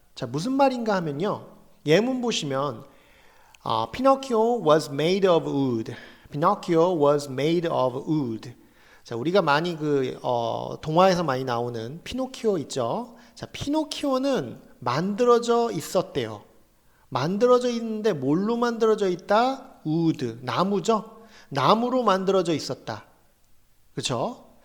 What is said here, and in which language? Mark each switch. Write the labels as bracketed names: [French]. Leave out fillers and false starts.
[Korean] 자, 무슨 말인가 하면요, 예문 보시면 [English] Pinocchio was made of wood. Pinocchio was made of wood. [Korean] 자, 우리가 많이 동화에서 많이 나오는 피노키오 있죠. 자, 피노키오는 만들어져 있었대요. 만들어져 있는데 뭘로 만들어져 있다? wood, 나무죠. 나무로 만들어져 있었다. 그렇죠?